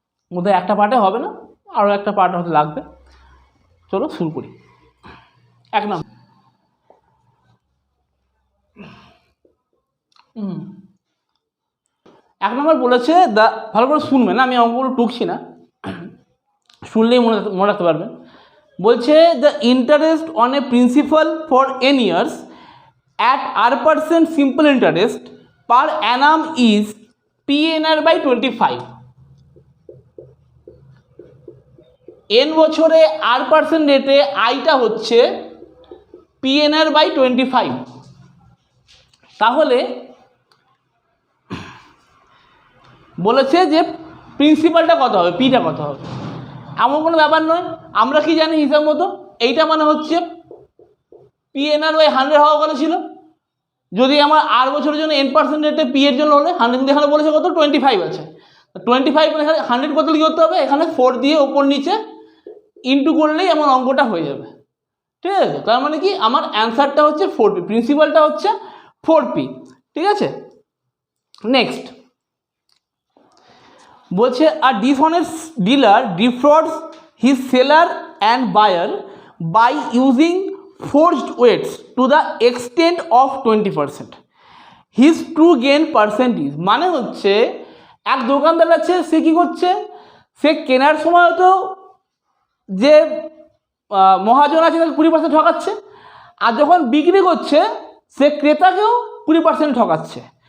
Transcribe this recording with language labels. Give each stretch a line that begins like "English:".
Bangla: মধ্যে একটা পার্টে হবে না, আরও একটা পার্ট হতে লাগবে। চলো শুরু করি। এক নম্বর বলেছে ভালো করে শুনবেন, আমি অঙ্কগুলো টুকছি না, শুনলেই মনে রাখতে পারবেন।
English: বলছে the interest on a principal for n years at r% simple interest per annum is PNR by 25।
Bangla: n বছরে r% রেটে আইটা হচ্ছে PNR by 25। তাহলে বলেছে যে প্রিন্সিপালটা কত হবে, পিটা কত হবে। এমন কোনো ব্যাপার নয়, আমরা কি জানি হিসাব মতো এইটা মানে হচ্ছে PNR বাই 100 হওয়া কথা ছিল। যদি আমার আর বছরের জন্য n% রেটে পি এর জন্য হলে 100, এখানে বলেছে কত 25 আছে, 25 এখানে 100 কত কি করতে হবে, এখানে 4 দিয়ে ওপর নিচে ইন্টু করলেই আমার অঙ্কটা হয়ে যাবে। ঠিক আছে, তার মানে কি আমার অ্যান্সারটা হচ্ছে 4p, প্রিন্সিপালটা হচ্ছে 4p। ঠিক আছে, নেক্সট বলছে আর
English: dishonest dealer defrauds his seller and buyer by using forged weights to the extent of 20%. His true gain percent is,
Bangla: মানে হচ্ছে এক দোকানদার আছে, সে কি করছে, সে কেনার সময় তো যে মহাজন আছে তাকে 20% ঠকাচ্ছে, আর যখন বিক্রি করছে সে ক্রেতাকেও 20% ঠকাচ্ছে।